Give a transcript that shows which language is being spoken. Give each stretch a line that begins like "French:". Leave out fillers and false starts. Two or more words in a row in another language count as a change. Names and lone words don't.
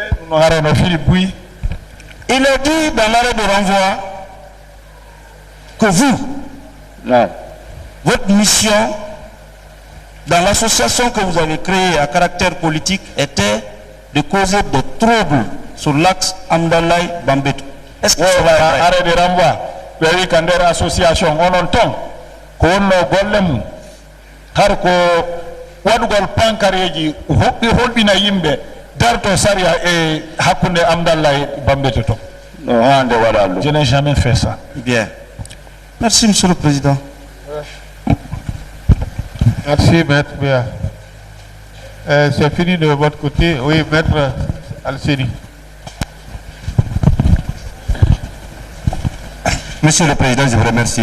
French: Il est dit dans l'arrêt de renvoi que vous, votre mission dans l'association que vous avez créée à caractère politique était de causer des troubles sur l'axe Amdalaï-Bambeto. Est-ce que ça va arrêt de renvoi, association, on entend.
Fula: ko wonno golle mum har ko waɗugol pankareji holɓina yimɓe darto saria e hakkunde Amdallah e Bambete to.
French: Je n'ai jamais fait ça. Bien. Merci, Monsieur le Président. Merci, Maître Béa. C'est fini de votre côté. Oui, Maître Al-Seni. Monsieur le Président, je vous remercie.